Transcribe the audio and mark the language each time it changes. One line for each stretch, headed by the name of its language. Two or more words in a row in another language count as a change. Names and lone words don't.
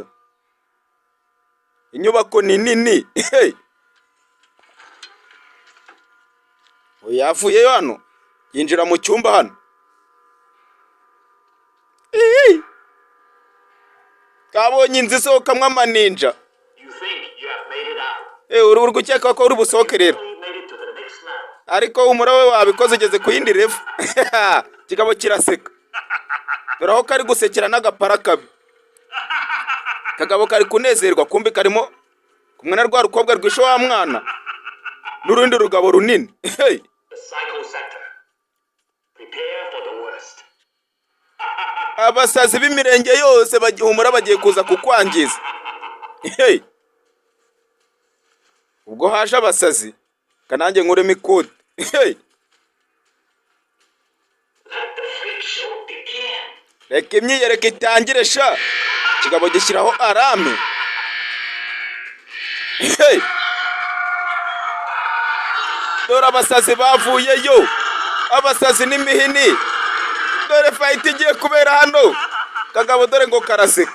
Kinyarwanda: Inyubako ni nini. Hey, uyu yavuyeyo hano yinjira mu cyumba hano. Kabonye inzu isohokamwo amaninja.
English: You think you have made it out.
Kinyarwanda: Uri gukeka ko uri busohoke rero,
English: You made it to the next level.
Kinyarwanda: ariko umura we wabikoze ugeze ku yindi revo. Kigabo kiraseka, dore aho kari gusekera n'agapara kabi. Kagabo kari kunezerwa, kumbi karimo kumwe na rwa rukobwa rwishe wa mwana n'urundi rugabo runini. Hey,
English: The psycho sector. Prepare for the worst.
Kinyarwanda: abasazi b'imirenge yose bagihumura bagiye kuza kukwangiza. Hey, ubwo haje abasazi kanange nkuremo ikoti. Hey,
English: Let the freak show begin.
Kinyarwanda: reka imyiyereko itangire sha. Kigabo gishyiraho arame. Hey, dore abasazi bavuyeyo, abasazi n'imihini. Dore fight igiye kubera hano. Kagabo dore ngo karaseka.